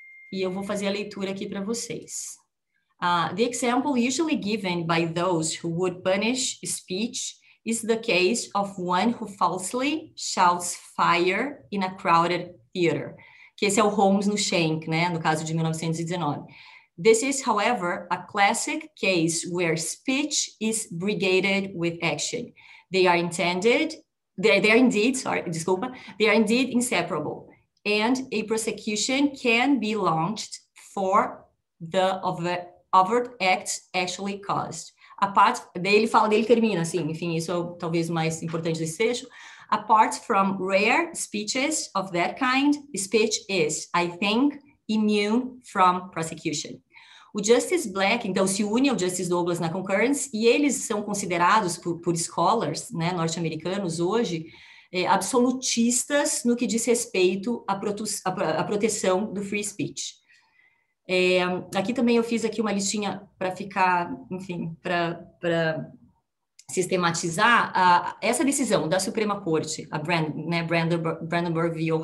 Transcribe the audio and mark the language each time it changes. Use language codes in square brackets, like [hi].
[pt] E eu vou fazer a leitura aqui para vocês. [en] The example usually given by those who would punish speech is the case of one who falsely shouts fire in a crowded theater. [pt] Que esse é o Holmes no Schenck, né, no caso de 1919. [en] This is, however, a classic case where speech is brigaded with action. They are indeed inseparable, and a prosecution can be launched for the overt acts actually caused. [pt] Daí ele termina assim, enfim, isso é talvez o mais importante desse trecho. [en] Apart from rare speeches of that kind, speech is, I think, immune from prosecution. [pt] O Justice Black, então, se une ao Justice Douglas na concurrence, e eles são considerados por scholars, né, norte-americanos hoje, absolutistas no que diz respeito à proteção do free speech. Aqui também eu fiz aqui uma listinha para ficar, enfim, para sistematizar essa decisão da Suprema Corte, a Brandenburg v.